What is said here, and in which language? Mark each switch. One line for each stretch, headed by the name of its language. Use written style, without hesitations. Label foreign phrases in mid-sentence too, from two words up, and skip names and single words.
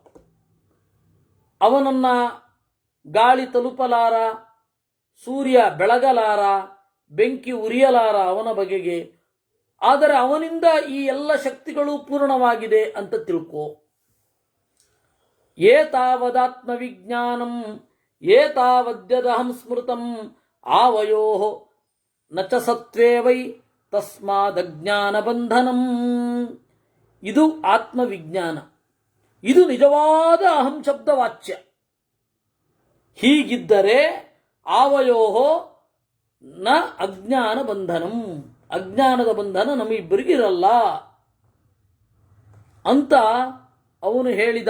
Kannada: ಅವನನ್ನ ಗಾಳಿ ತಲುಪಲಾರ, ಸೂರ್ಯ ಬೆಳಗಲಾರ, ಬೆಂಕಿ ಉರಿಯಲಾರ ಅವನ ಬಗೆಗೆ. ಆದರೆ ಅವನಿಂದ ಈ ಎಲ್ಲ ಶಕ್ತಿಗಳು ಪೂರ್ಣವಾಗಿದೆ ಅಂತ ತಿಳ್ಕೋ.
Sanskrit: ಏತಾವದಾತ್ಮವಿಜ್ಞಾನಂ ಏತಾವದ್ಯದಹಂ ಸ್ಮೃತಂ ಆವಯೋ ನಚ ಸತ್ವೇ ವೈ ತಸ್ಮಾದಜ್ಞಾನ ಬಂಧನಂ.
Kannada: ಇದು ಆತ್ಮವಿಜ್ಞಾನ, ಇದು ನಿಜವಾದ ಅಹಂ ಶಬ್ದ ವಾಚ್ಯ. ಹೀಗಿದ್ದರೆ
Sanskrit: ಆವಯೋ ನ ಅಜ್ಞಾನ ಬಂಧನಂ,
Kannada: ಅಜ್ಞಾನದ ಬಂಧನ ನಮ್ಮಿಬ್ಬರಿಗಿರಲ್ಲ ಅಂತ ಅವನು ಹೇಳಿದ.